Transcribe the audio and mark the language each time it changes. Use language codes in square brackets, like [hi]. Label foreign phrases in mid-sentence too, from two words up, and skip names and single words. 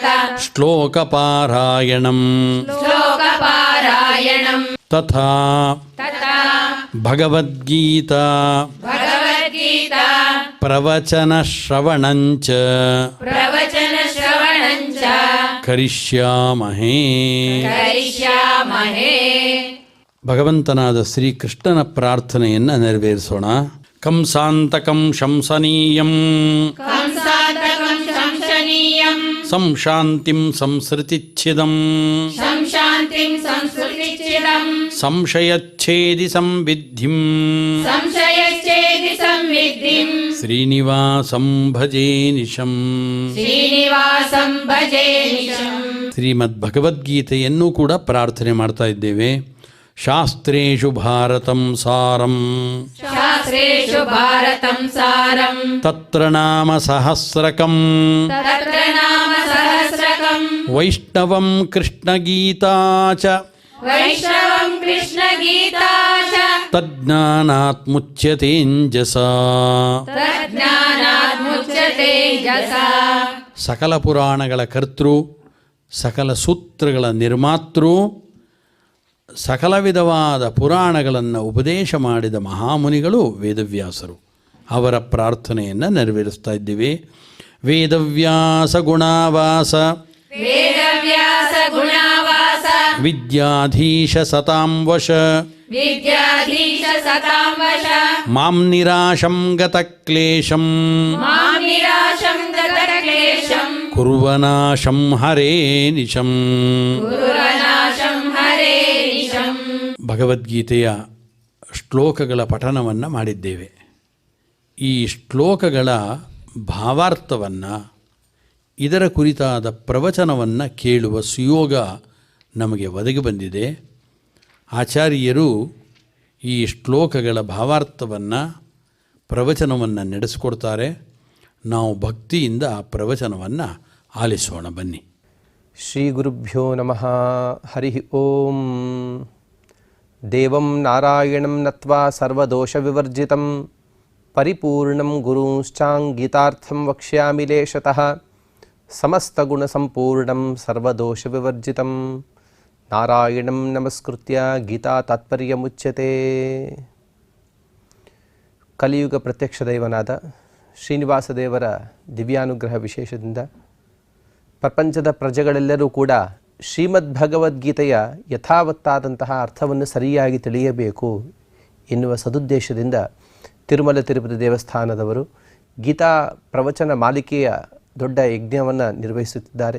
[sa] श्लोकपारायणम् श्लोकपारायणम् तथा तथा भगवद्गीता भगवद्गीता प्रवचनश्रवणञ्च प्रवचनश्रवणञ्च ಕರಿಷ್ಯಾಮಹೇ. ಕರಿಷ್ಯಾಮಹೇ. [kn] ಭಗವಂತನಾದ ಶ್ರೀಕೃಷ್ಣನ ಪ್ರಾರ್ಥನೆಯನ್ನು ನೆರವೇರಿಸೋಣ. [sa] ಕಂಸಾಂತಕಂ ಶಂಸನೀಯಂ ಕಂಸಾಂತಕಂ ಶಂಸನೀಯಂ ಸಂಶಾಂತಿಂ ಸಂಸೃತಿಚ್ಛಿದಂ ಸಂಶಾಂತಿಂ ಸಂಸ್ಕೃತಿಚ್ಛಿದಂ ಸಂಶಯಚ್ಛೇದಿ ಸಂವಿದ್ಧಿಂ ಸಂಶಯಚ್ಛೇದಿ ಸಂವಿದ್ಧಿಂ ಶ್ರೀನಿವಾಸಂ ಭಜೇ ನಿಶಂ. ಶ್ರೀನಿವಾಸಂ ಭಜೇ ನಿಶಂ. [kn] ಶ್ರೀಮದ್ ಭಗವದ್ಗೀತೆಯನ್ನು ಕೂಡ ಪ್ರಾರ್ಥನೆ ಮಾಡ್ತಾ ಇದ್ದೇವೆ. [sa] ಶಾಸ್ತ್ರೇಷು ಭಾರತಂ ಸಾರಂ ಶಾಸ್ತ್ರೇಷು ಭಾರತಂ ಸಾರಂ ತತ್ರ ನಾಮ ಸಹಸ್ರಕಂ ತತ್ರ ನಾಮ ಸಹಸ್ರಕಂ ವೈಷ್ಣವಂ ಕೃಷ್ಣಗೀತಾ ಚ ವೈಷ್ಣವಂ ಕೃಷ್ಣಗೀತಾ ಚ ತಜ್ಞಾನಾತ್ ಮುಚ್ಯತೇಂಜಸಾ. ತಜ್ಞಾನಾತ್ ಮುಚ್ಯತೆ ಜಸಾ. [kn] ಸಕಲ ಪುರಾಣಗಳ ಕರ್ತೃ, ಸಕಲ ಸೂತ್ರಗಳ ನಿರ್ಮಾತೃ, ಸಕಲ ವಿಧವಾದ ಪುರಾಣಗಳನ್ನು ಉಪದೇಶ ಮಾಡಿದ ಮಹಾಮುನಿಗಳು ವೇದವ್ಯಾಸರು. ಅವರ ಪ್ರಾರ್ಥನೆಯನ್ನು ನೆರವೇರಿಸ್ತಾ ಇದ್ದೀವಿ. [sa] ವೇದವ್ಯಾಸ ಗುಣಾವಾಸ ವೇದವ್ಯಾಸ ಗುಣಾವಾಸ ವಿದ್ಯಾಧೀಶ ಸತಾಂ ವಶ ವಿದ್ಯಾಧೀಶ ಸತಾಂ ವಶ ಮಾಂ ನಿರಾಶಂ ಗತ ಕ್ಲೇಶಂ ಮಾಂ ನಿರಾಶಂ ಗತ ಕ್ಲೇಶಂ ಕುರ್ವನಾಶಂ ಹರೇ ನಿಶಂ. ಗುರುವನಾಶಂ ಹರೇ ನಿಶಂ. [kn] ಭಗವದ್ಗೀತೆಯ ಶ್ಲೋಕಗಳ ಪಠನವನ್ನು ಮಾಡಿದ್ದೇವೆ. ಈ ಶ್ಲೋಕಗಳ ಭಾವಾರ್ಥವನ್ನು, ಇದರ ಕುರಿತಾದ ಪ್ರವಚನವನ್ನು ಕೇಳುವ ಸುಯೋಗ ನಮಗೆ ಒದಗಿ ಬಂದಿದೆ. ಆಚಾರ್ಯರು ಈ ಶ್ಲೋಕಗಳ ಭಾವಾರ್ಥವನ್ನು, ಪ್ರವಚನವನ್ನು ನಡೆಸಿಕೊಡ್ತಾರೆ. ನಾವು ಭಕ್ತಿಯಿಂದ ಆ ಪ್ರವಚನವನ್ನು ಆಲಿಸೋಣ ಬನ್ನಿ. [sa] ಶ್ರೀ ಗುರುಭ್ಯೋ ನಮಃ. ಹರಿ ಓಂ. ದೇವಂ ನಾರಾಯಣಂ ನತ್ವಾ ಸರ್ವದೋಷವಿವರ್ಜಿತಂ ಪರಿಪೂರ್ಣಂ ಗುರುಂಶ್ಚಾಂಗೀತಾರ್ಥಂ ವಕ್ಷ್ಯಾಮಿ ಲೇಶತಃ. ಸಮಸ್ತಗುಣಸಂಪೂರ್ಣಂ ಸರ್ವದೋಷವಿವರ್ಜಿತಂ ನಾರಾಯಣಂ ನಮಸ್ಕೃತ್ಯ ಗೀತಾ ತಾತ್ಪರ್ಯಮುಚ್ಯತೆ. [kn] ಕಲಿಯುಗ ಪ್ರತ್ಯಕ್ಷ ದೈವನಾದ ಶ್ರೀನಿವಾಸ ದೇವರ ದಿವ್ಯಾನುಗ್ರಹ ವಿಶೇಷದಿಂದ ಪ್ರಪಂಚದ ಪ್ರಜೆಗಳೆಲ್ಲರೂ ಕೂಡ ಶ್ರೀಮದ್ ಭಗವದ್ಗೀತೆಯ ಯಥಾವತ್ತಾದಂತಹ ಅರ್ಥವನ್ನು ಸರಿಯಾಗಿ ತಿಳಿಯಬೇಕು ಎನ್ನುವ ಸದುದ್ದೇಶದಿಂದ ತಿರುಮಲ ತಿರುಪತಿ ದೇವಸ್ಥಾನದವರು ಗೀತಾ ಪ್ರವಚನ ಮಾಲಿಕೆಯ ದೊಡ್ಡ ಯಜ್ಞವನ್ನು ನಿರ್ವಹಿಸುತ್ತಿದ್ದಾರೆ.